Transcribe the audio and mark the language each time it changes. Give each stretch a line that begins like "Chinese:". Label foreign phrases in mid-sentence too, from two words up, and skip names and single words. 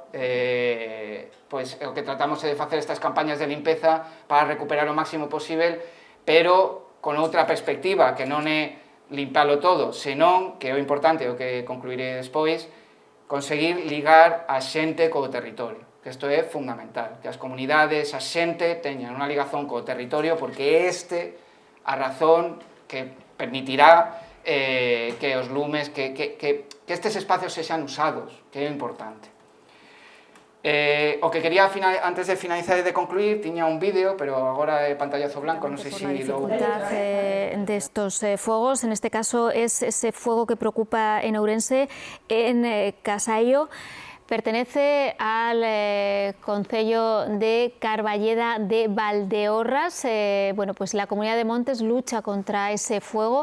Galician: pois o que tratamos é de facer estas campañas de limpeza para recuperar o máximo posible, pero con outra perspectiva, que non é limpalo todo, senón, que é o importante, o que concluiré despois, conseguir ligar a xente co territorio, que isto é fundamental, que as comunidades, a xente, teñan unha ligazón co territorio, porque a razón que permitirá que os lumes, que estes espacios sexan usados, que é importante. O que quería, antes de finalizar e de concluir, tiña un vídeo, pero agora é pantallazo blanco, non sei se...
Spanish: La dificultad de estos fuegos, en este caso es ese fuego que preocupa en Ourense, en Casallo. Pertenece al concello de Carballeda de Valdeorras. Bueno, pues la Comunidad de Montes lucha contra ese fuego.